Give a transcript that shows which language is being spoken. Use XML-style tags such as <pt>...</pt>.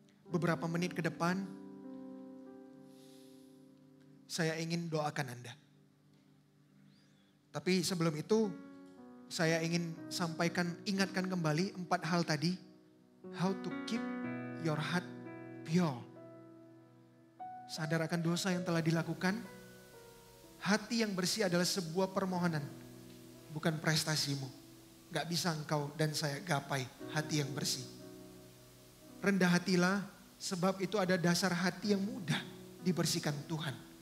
<id>Beberapa menit ke depan, saya ingin doakan Anda. Tapi sebelum itu, saya ingin ingatkan kembali 4 hal tadi.</id> <en>How to keep your heart pure.</en> <id>Sadar akan dosa yang telah dilakukan. Hati yang bersih adalah sebuah permohonan, bukan prestasimu. Gak bisa engkau dan saya gapai hati yang bersih. Rendah hatilah, sebab itu ada dasar hati yang mudah dibersihkan Tuhan.</id>